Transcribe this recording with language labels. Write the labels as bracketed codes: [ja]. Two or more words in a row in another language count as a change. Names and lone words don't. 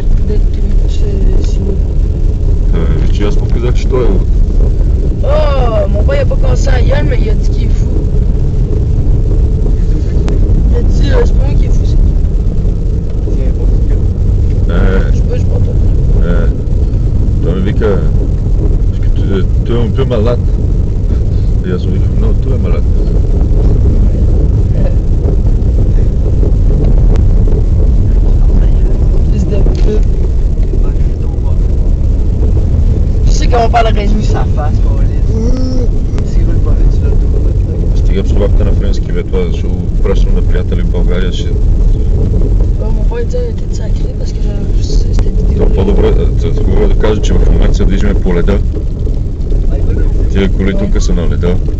[bg] Simon. Вече аз му казах, че той е луд. [fr] Oh, mon père il a pas commencé à y aller, mais il a dit qu'il est fou. Il a dit, c'est pas moi qui est fou, c'est toi. Je sais pas, je prends toi. [bg] Той ми вика, той е [fr] un peu malade. [bg] И аз му викам, но той е malade. [fr] Fils de pute. Tu sais qu'on parlerait nous sa face, [bg] Стига псовахте на френски, бе, това ще го пращам на приятели в България. Ще... [fr] Mon père disait qu'il était sacré parce que c'était vidéo. [bg] То по-добре, хубаво да кажа, че в момента се движиме по леда. Тия коли тук са на леда.